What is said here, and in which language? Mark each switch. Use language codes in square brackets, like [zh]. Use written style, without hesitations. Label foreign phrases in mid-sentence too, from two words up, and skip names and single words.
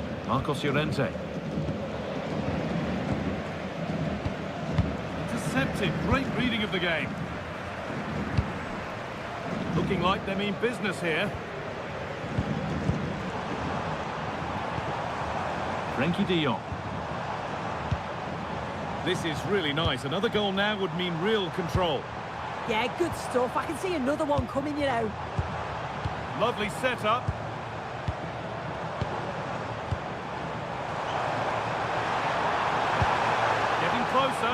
[en] Llorente. Intercepted. Great reading of the game. Looking like they mean business here. Frenkie de Jong. This is really nice. Another goal now would mean real control. Yeah, good stuff. I can see another one coming, you know. Lovely setup. Getting closer.